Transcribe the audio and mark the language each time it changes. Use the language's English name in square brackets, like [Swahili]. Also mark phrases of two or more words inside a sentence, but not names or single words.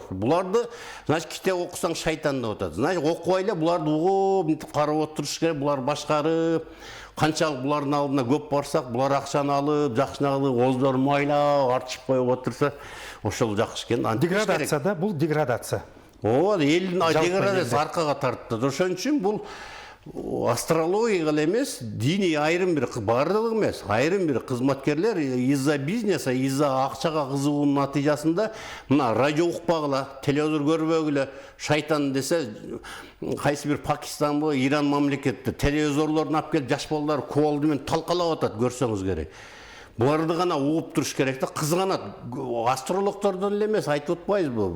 [Kyrgyz] Буларды, значит, китеп окусаң шайтан деп атат. Значит, окубай эле буларды угуп, мынтип карап отуруш керек, булар башкарып, канчалык булардын алдына көп барсак, булар акчаны алып, жакшыны алып, оздорун майлап, артышып коюп отурса, ошол жакшы экен. Деградация да, бул деградация. Ооба, элдин деградациясы аркага тартты. Ошон үчүн бул астрология гана эмес, диний айрым бир бардыгы эмес, айрым бир кызматкерлер [Russian] из-за бизнеса, из-за [Kyrgyz] акчага кызыгуунун натыйжасында мына радио укпагыла, телевизор көрбөгүлө, шайтан десе, кайсы бир Пакистанбы, Иран мамлекетте телевизорлорун алып келип жаш балдар кубалды менен талкалап атат, көрсөңүз керек. Буларды гана угуп туруш керек да, кызганат. Астрологдордон эле эмес, айтып атпайбызбы?